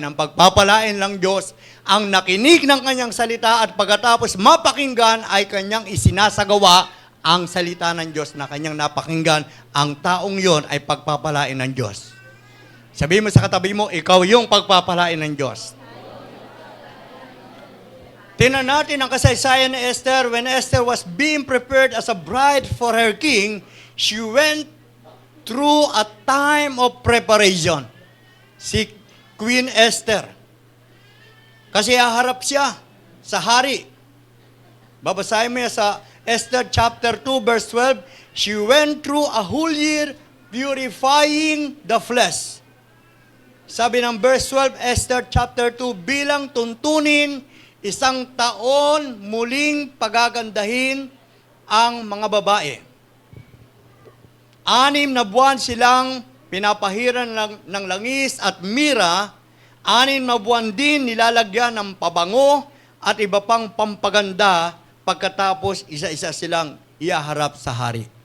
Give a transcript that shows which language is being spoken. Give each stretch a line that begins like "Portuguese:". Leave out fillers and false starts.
Filipino: Ang pagpapalain lang Diyos, ang nakinig ng kanyang salita at pagkatapos mapakinggan ay kanyang isinasagawa ang salita ng Diyos na kanyang napakinggan. Ang taong yon ay pagpapalain ng Diyos. Sabihin mo sa katabi mo, ikaw yung pagpapalain ng Diyos. Tingnan natin ang kasaysayan ni Esther.
English: When Esther was being prepared as a bride for her king, she went through a time of preparation.
Filipino: Si Queen Esther. Kasi haharap siya sa hari. Babasahin mo sa Esther chapter 2 verse 12.
English: She went through a whole year purifying the flesh.
Filipino: Sabi ng verse 12, Esther chapter 2, bilang tuntunin, isang taon muling pagagandahin ang mga babae. 6 na buwan silang pinapahiran ng langis at mira, 6 na buwan din nilalagyan ng pabango at iba pang pampaganda, pagkatapos isa-isa silang ihaharap sa hari.